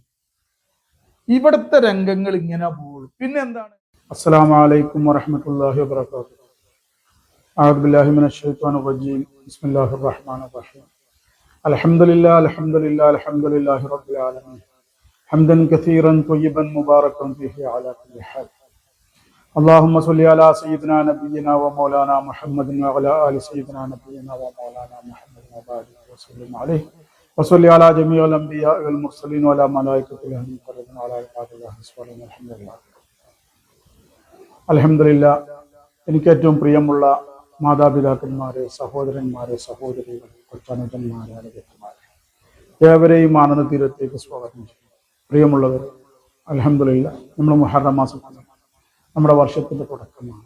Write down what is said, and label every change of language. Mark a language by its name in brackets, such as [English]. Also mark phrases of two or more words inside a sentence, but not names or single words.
[Malayalam] ഇവിടുത്തെ രംഗങ്ങൾ ഇങ്ങനെ പോകും. പിന്നെ എന്താണ്? [Arabic] السلام عليكم ورحمة الله وبركاته. أعوذ بالله من الشيطان الرجيم. بسم الله الرحمن الرحيم. الحمد لله رب العالمين. حمدا كثيرا طيبا مباركا فيه على كل حال. اللهم صل على سيدنا نبينا ومولانا محمد وعلى آل سيدنا نبينا ومولانا محمد وبارك وسلم عليه وصل على جميع الأنبياء والمرسلين وعلى ملائكة الله المقربين وعلى عباد الله الصالحين. [Malayalam] അൽഹംദുലില്ലാ. എനിക്ക് ഏറ്റവും പ്രിയമുള്ള മാതാപിതാക്കന്മാരെ, സഹോദരന്മാരെ, സഹോദരികൾ, കൊച്ചനുജന്മാരെ, അനുജന്മാരെ, ഏവരെയും ആനന്ദ തീരത്തേക്ക് സ്വാഗതം ചെയ്യും. പ്രിയമുള്ളവർ, അൽഹംദുലില്ലാ, നമ്മൾ മുഹറം മാസം നമ്മുടെ വർഷത്തിന്റെ തുടക്കമാണ്.